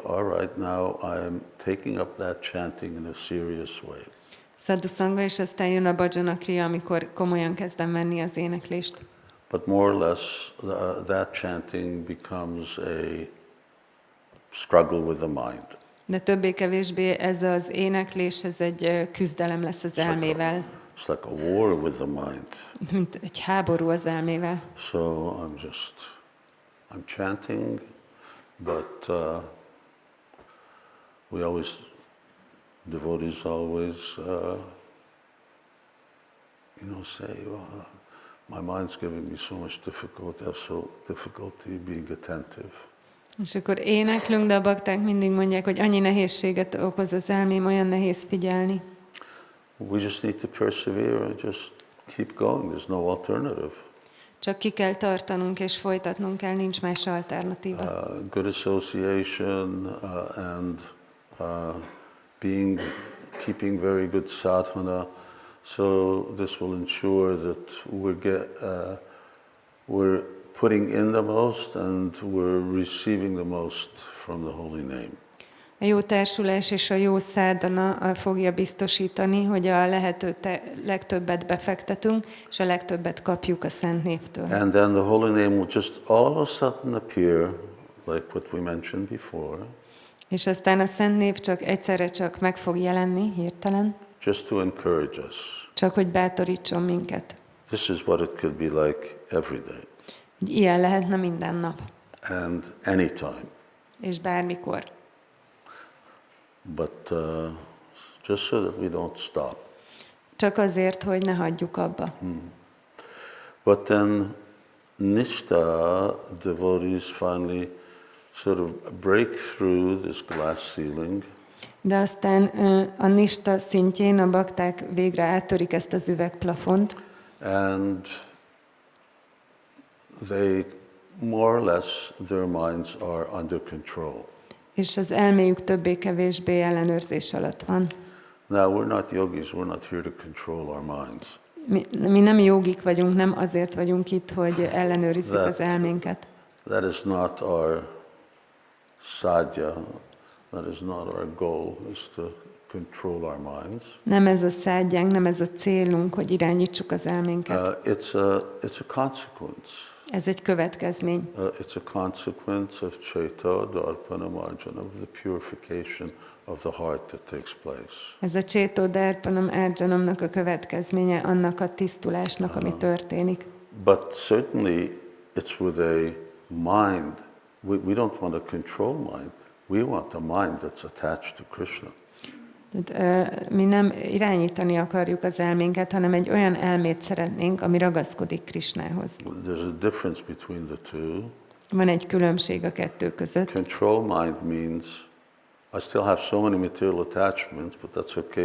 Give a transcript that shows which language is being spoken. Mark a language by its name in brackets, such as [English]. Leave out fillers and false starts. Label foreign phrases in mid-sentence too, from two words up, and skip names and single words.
[English] All right, now I'm taking up that chanting in a serious way. [Sanskrit] साधु सङ्ग, [Hungarian] és aztán jön a [Sanskrit] भजन क्रिया, [Hungarian] amikor komolyan kezdem venni az éneklést. [English] But more or less, that chanting becomes a struggle with the mind. [Hungarian] De többé-kevésbé ez az éneklés, ez egy küzdelem lesz az elmével. [English] It's like a war with the mind. [Hungarian] Mint egy háború az elmével. [English] So I'm chanting, but devotees always, say, my mind's giving me so much difficulty, I have so difficulty being attentive. [Hungarian] És akkor éneklünk, de a bakták mindig mondják, hogy annyi nehézséget okoz az elmém, olyan nehéz figyelni. [English] We just need to persevere and just keep going. There's no alternative. [Hungarian] Csak ki kell tartanunk és folytatnunk kell, nincs más alternatíva. [English] Good association and keeping very good sadhana, So this will ensure that we're putting in the most and we're receiving the most from the holy name. [Hungarian] A jó társulás és a jó szádana fogja biztosítani, hogy a lehető legtöbbet befektetünk, és a legtöbbet kapjuk a Szent Névtől. [English] And then the holy name will just all of a sudden appear, like what we mentioned before. [Hungarian] És aztán a Szent Név egyszerre csak meg fog jelenni, hirtelen, [English] Just to encourage us. [Hungarian] csak hogy bátorítson minket. [English] This is what it could be like every day. [Hungarian] Ilyen lehetne minden nap. [English] And anytime. [Hungarian] És bármikor. [English] But just so that we don't stop. [Hungarian] Csak azért, hogy ne hagyjuk abba. [English] But then Nishta devotees finally sort of break through this glass ceiling. [Hungarian] De aztán a nista szintjén a bakták végre áttörik ezt az üvegplafont, [English] And they more or less, their minds are under control. [Hungarian] és az elméjük többé-kevésbé ellenőrzés alatt van. [English] Now we're not yogis, we're not here to control our minds. [Hungarian] Mi nem jogik vagyunk, nem azért vagyunk itt, hogy ellenőrizzük az elménket. [English] That is not our sadhya, that is not our goal, is to control our minds. [Hungarian] Nem ez a szádjánk, nem ez a célunk, hogy irányítsuk az elménket. [English] It's a consequence. [Hungarian] Ez egy következmény. [English] It's a consequence of [Sanskrit] चेतो, दर्पण, मार्जन, [English] of the purification of the heart that takes place. [Hungarian] Ez a [Sanskrit] चेतो दर्पणम् आर्जनम्नक [Hungarian] a következménye annak a tisztulásnak, ami történik. [English] But certainly it's with a mind. We don't want a control mind. We want a mind that's attached to Krishna. [Hungarian] Tehát, mi nem irányítani akarjuk az elménket, hanem egy olyan elmét szeretnénk, ami ragaszkodik Krishnához. [English] There's a difference between the two. [Hungarian] Van egy különbség a kettő között. [English] Control mind means I still have so many material attachments, but that's okay.